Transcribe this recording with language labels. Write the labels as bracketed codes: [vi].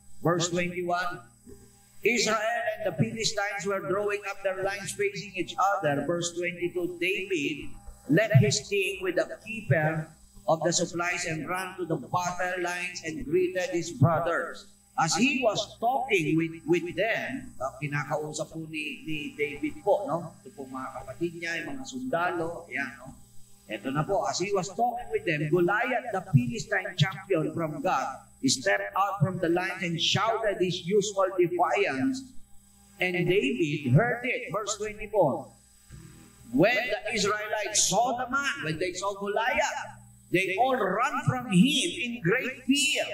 [en] Verse 21, Israel and the Philistines were drawing up their lines facing each other. Verse 22, David led his team with the keeper of the supplies and ran to the battle lines and greeted his brothers. As he was talking with them, [tl] kinakausap po ni David po, no? Ito po mga kapatid niya, yung mga sundalo, ayan, no? Ito na po, [en] as he was talking with them, Goliath, the Philistine champion from God, stepped out from the lines and shouted his usual defiance, and David heard it. Verse 24, when the Israelites saw the man, when they saw Goliath, they all ran from him in great fear.